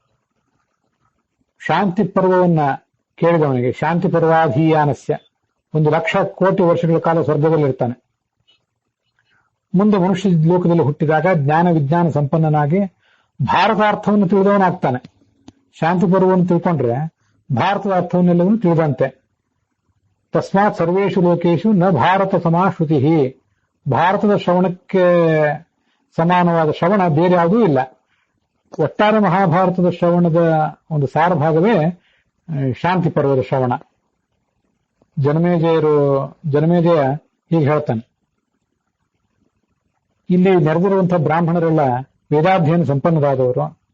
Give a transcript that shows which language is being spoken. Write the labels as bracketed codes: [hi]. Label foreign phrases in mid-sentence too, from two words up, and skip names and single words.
[kn] ಶಾಂತಿ ಪರ್ವವನ್ನ ಕೇಳಿದವನಿಗೆ [sa] ಶಾಂತಿ ಪರ್ವಾಧೀಯಾನಸ್ಯ [kn] 1,00,000 ಕೋಟಿ ವರ್ಷಗಳ ಕಾಲ ಸ್ವರ್ಗದಲ್ಲಿರ್ತಾನೆ. ಮುಂದೆ ಮನುಷ್ಯ ಲೋಕದಲ್ಲಿ ಹುಟ್ಟಿದಾಗ ಜ್ಞಾನ ವಿಜ್ಞಾನ ಸಂಪನ್ನನಾಗಿ ಭಾರತಾರ್ಥವನ್ನು ತಿಳಿದವನಾಗ್ತಾನೆ. ಶಾಂತಿ ಪರ್ವವನ್ನು ತಿಳ್ಕೊಂಡ್ರೆ ಭಾರತದ ಅರ್ಥವನ್ನೆಲ್ಲವನ್ನೂ ತಿಳಿದಂತೆ. [sa] ತಸ್ಮಾತ್ ಸರ್ವೇಷು ಲೋಕೇಶು ನ ಭಾರತ ಸಮಾಶ್ರುತಿ, [kn] ಭಾರತದ ಶ್ರವಣಕ್ಕೆ ಸಮಾನವಾದ ಶ್ರವಣ ಬೇರೆ ಯಾವುದೂ ಇಲ್ಲ. ಒಟ್ಟಾರೆ ಮಹಾಭಾರತದ ಶ್ರವಣದ ಒಂದು ಸಾರಭಾಗವೇ ಶಾಂತಿ ಪರ್ವದ ಶ್ರವಣ. ಜನಮೇಜಯ ಹೀಗೆ ಹೇಳ್ತಾನೆ, ಇಲ್ಲಿ ನೆರೆದಿರುವಂತಹ ಬ್ರಾಹ್ಮಣರೆಲ್ಲ ವೇದಾಧ್ಯಯನ ಸಂಪನ್ನರಾದವರು.